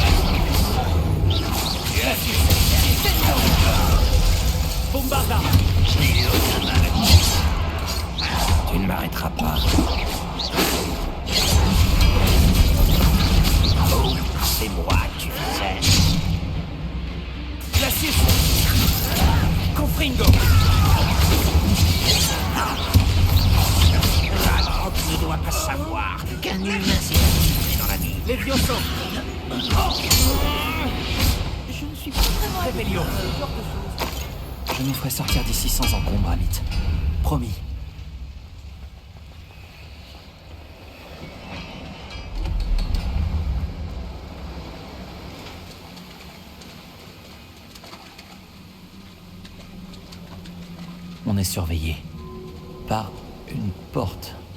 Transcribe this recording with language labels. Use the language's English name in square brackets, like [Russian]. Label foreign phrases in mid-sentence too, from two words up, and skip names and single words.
[French] Bombarda. Je n'ai eu aucun mal. Tu ne m'arrêteras pas. Oh, c'est moi que tu visais. Glacius. Confringo. Ragnarok ne doit pas savoir qu'un humain s'est infiltré dans la mine. Levioso. Je ne suis pas vraiment Revelio. ce genre de choses. Je nous ferai sortir d'ici sans encombre, Amit. Promis. On est surveillé par une porte.